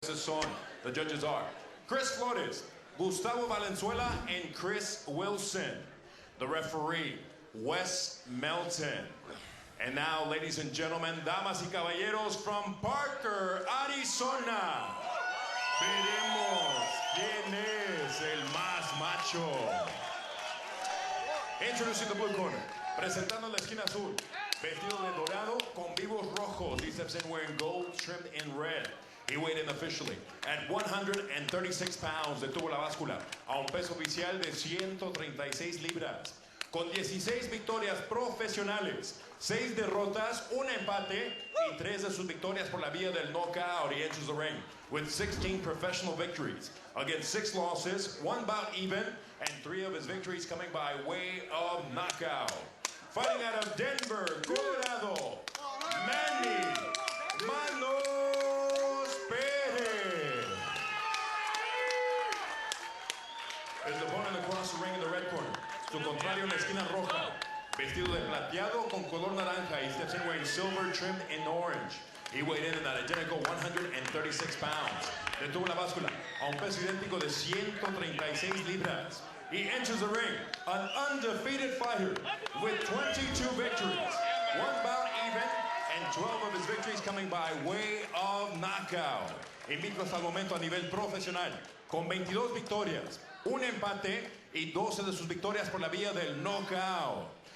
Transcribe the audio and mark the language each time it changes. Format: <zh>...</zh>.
<es>jueces son,</es> <en>the judges are Chris Flores, Gustavo Valenzuela, and Chris Wilson. The referee, Wes Melton. And now, ladies and gentlemen,</en> <es>damas y caballeros,</es> <en>from Parker, Arizona,</en> <es>veremos quién es el más macho.</es> <en>Introducing the blue corner,</en> <es>presentando la esquina azul, vestido de dorado con vivos rojos.</es> <en>He steps in wearing gold trimmed in red. He weighed in officially at 136 pounds.</en> <es>Detuvo la báscula a un peso oficial de 136 libras. Con 16 victorias profesionales, 6 derrotas, un empate y 3 de sus victorias por la vía del knockout.</es> <en>He enters the ring with 16 professional victories against 6 losses, 1 bout even, and 3 of his victories coming by way of knockout. Fighting out of Denver, Colorado, Manny Manuel Perez. His opponent across the ring in the red corner.</en> <es>Su contrario en la esquina roja, vestido de plateado con color naranja.</es> <en>He steps in wearing silver trimmed in orange. He weighed in at identical 136 pounds.</en> <es>Detuvo la báscula a un peso idéntico de 136 libras.</es> <en>He enters the ring, an undefeated fighter with 22 victories, 1 bout even, and 12 of his victories coming by way of knockout.</en> <es>Invicto hasta el momento a nivel profesional, con 22 victorias, un empate y 12 de sus victorias por la vía del knockout.</es>